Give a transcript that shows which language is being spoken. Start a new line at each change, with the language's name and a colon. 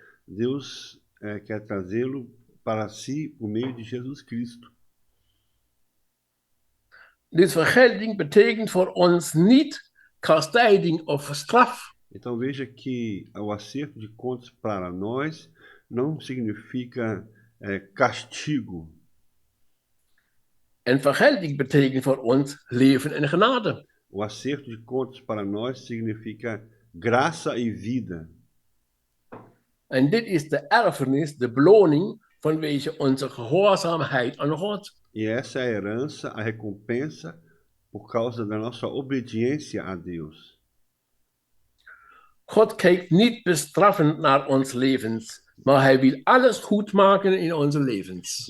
Portuguese: Deus quer trazê-lo para si por meio de Jesus Cristo.
Dutch: Dus vergelding betekent voor ons niet kastijding of straf.
Portuguese: Então veja que o acerto de contas para nós não significa castigo.
Dutch: En vergelding betekent voor ons leven en genade.
Portuguese: O acerto de contas para nós significa graça e vida.
Dutch: En dit is de erfenis, de beloning vanwege onze gehoorzaamheid aan God.
Portuguese: E essa é a herança, a recompensa por causa da nossa obediência a Deus.
Dutch: God kijkt niet bestraffend naar ons levens, maar hij wil alles goed maken in onze levens.